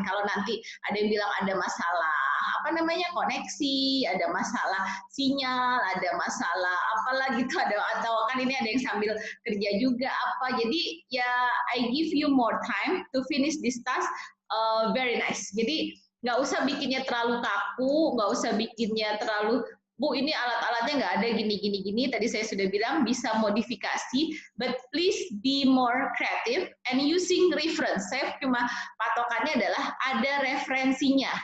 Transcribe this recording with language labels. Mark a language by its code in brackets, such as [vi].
[id] Kalau nanti ada yang bilang ada masalah apa namanya koneksi, ada masalah sinyal, ada masalah apalagi itu ada, atau kan ini ada yang sambil kerja juga apa. Jadi ya [en] I give you more time to finish this task. Very nice. [id] Jadi nggak usah bikinnya terlalu kaku, nggak usah bikinnya terlalu, Bu ini alat-alatnya nggak ada gini. Tadi saya sudah bilang bisa modifikasi, [en] but please be more creative and using reference. [id] Saya cuma patokannya adalah ada referensinya.